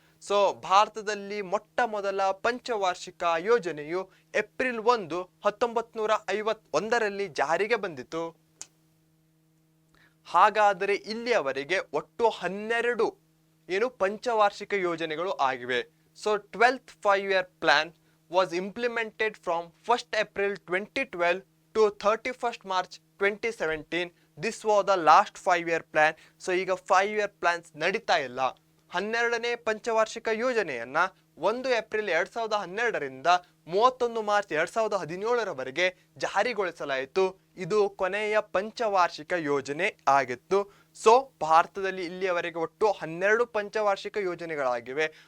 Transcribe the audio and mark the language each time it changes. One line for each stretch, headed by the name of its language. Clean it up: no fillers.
Kannada: So ಭಾರತದಲ್ಲಿ ಮೊಟ್ಟ ಮೊದಲ ಪಂಚವಾರ್ಷಿಕ ಯೋಜನೆಯು ಏಪ್ರಿಲ್ 1, 1951ರಲ್ಲಿ ಜಾರಿಗೆ ಬಂದಿತು. ಹಾಗಾದರೆ ಇಲ್ಲಿಯವರೆಗೆ ಒಟ್ಟು 12 ಪಂಚವಾರ್ಷಿಕ ಯೋಜನೆಗಳು ಆಗಿವೆ.
English: So 12th 5-year plan was implemented from 1st April 2012 to 31st March 2017. This was the last 5-year plan.
Kannada: So ಈಗ 5-year plans ನಡೀತಾ ಇಲ್ಲ. 12ನೇ ಪಂಚವಾರ್ಷಿಕ ಯೋಜನೆಯನ್ನ 1 ಏಪ್ರಿಲ್ 2012ರಿಂದ 31 ಮಾರ್ಚ್ 2017ರವರೆಗೆ ಜಾರಿಗೊಳಿಸಲಾಯಿತು. ಇದು ಕೊನೆಯ ಪಂಚವಾರ್ಷಿಕ ಯೋಜನೆ ಆಗಿತ್ತು. ಸೊ ಭಾರತದಲ್ಲಿ ಇಲ್ಲಿಯವರೆಗೆ ಒಟ್ಟು 12 ಪಂಚವಾರ್ಷಿಕ ಯೋಜನೆಗಳಾಗಿವೆ.